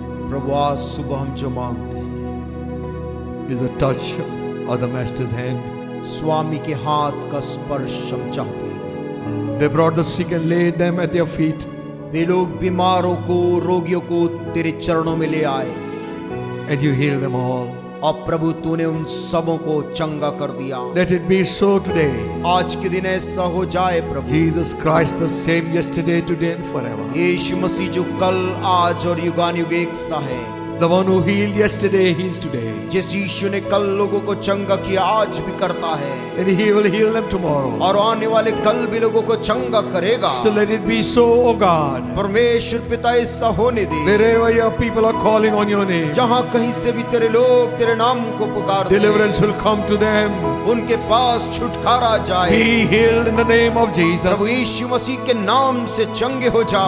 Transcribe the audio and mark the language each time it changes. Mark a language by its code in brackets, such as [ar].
[hi] प्रभु आज सुबह हम जो मांगते हैं [en] is the touch of the Master's hand. [hi] स्वामी के हाथ का स्पर्श हम चाहते हैं। [en] They brought the sick and laid them at their feet. [hi] वे लोग बीमारों को रोगियों को तेरे चरणों में ले आए [en] And you heal them all. [hi] और प्रभु तूने उन सबों को चंगा कर दिया। [en] Let it be so today. [hi] आज के दिन ऐसा हो जाए प्रभु। [en] Jesus Christ the same yesterday, today and forever. [hi] यीशु मसीह जो कल आज और युगानुयुग एक सा है। [en] The one who healed yesterday, heals today. [hi] जिस यीशु ने कल लोगों को चंगा किया आज भी करता है, [en] And he will heal them tomorrow. [hi] और आने वाले कल भी लोगों को चंगा करेगा। [en] So let it be so, O God. [hi] परमेश्वर पिता ऐसा होने दे। [en] Wherever your people are calling on your name, [hi] जहाँ कहीं से भी तेरे लोग तेरे नाम को पुकारते हैं, [en] deliverance will come to them. [hi] उनके पास छुटकारा जाए। [en] Be healed in the name of Jesus. [hi] प्रभु यीशु मसीह के नाम से चंगे हो जाओ।